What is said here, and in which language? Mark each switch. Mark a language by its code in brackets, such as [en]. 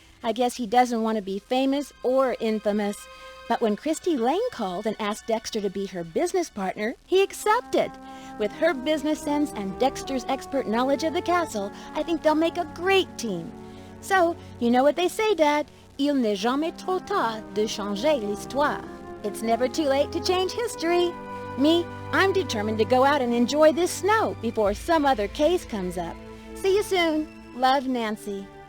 [en] I guess he doesn't want to be famous or infamous. But when Christy Lane called and asked Dexter to be her business partner, he accepted. With her business sense and Dexter's expert knowledge of the castle, I think they'll make a great team. So, you know what they say, Dad? [fr] Il n'est jamais trop tard de changer l'histoire. [en] It's never too late to change history. Me, I'm determined to go out and enjoy this snow before some other case comes up. See you soon. Love, Nancy.